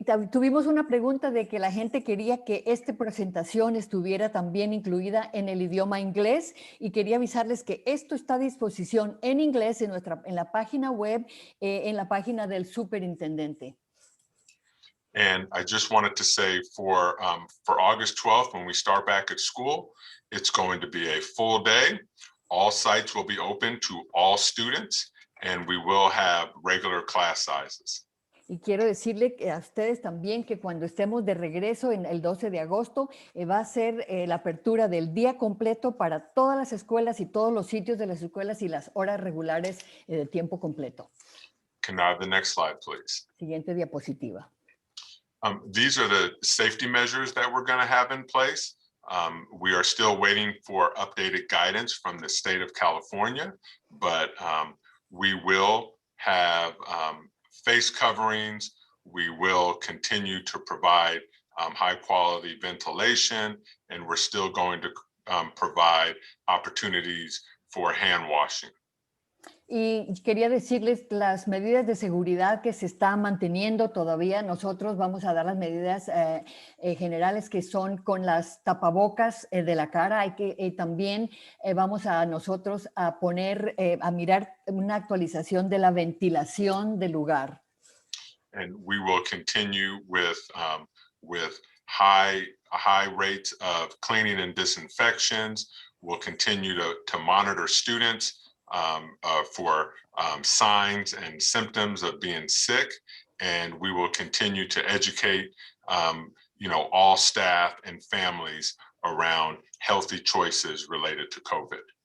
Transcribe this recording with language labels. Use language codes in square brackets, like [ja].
[es] Tuvimos una pregunta de que la gente quería que esta presentación estuviera también incluida en el idioma inglés y quería avisarles que esto está a disposición en inglés en la página web, en la página del superintendente. [en] And I just wanted to say for August 12th, when we start back at school, it's going to be a full day. All sites will be open to all students, and we will have regular class sizes. [es] Y quiero decirle a ustedes también que cuando estemos de regreso en el 12 de agosto, va a ser la apertura del día completo para todas las escuelas y todos los sitios de las escuelas y las horas regulares de tiempo completo. [en] Can I have the next slide, please? [es] Siguiente diapositiva. [en] These are the safety measures that we're going to have in place. We are still waiting for updated guidance from the state of California, but we will have face coverings. We will continue to provide high quality ventilation, and we're still going to provide opportunities for hand washing. [es] Y quería decirles las medidas de seguridad que se están manteniendo todavía. Nosotros vamos a dar las medidas generales que son con las tapabocas de la cara. También vamos a nosotros a poner, a mirar una actualización de la ventilación del lugar. [en] And we will continue with high rates of cleaning and disinfections. We'll continue to monitor students for signs and symptoms of being sick, and we will continue to educate all staff and families around healthy choices related to COVID.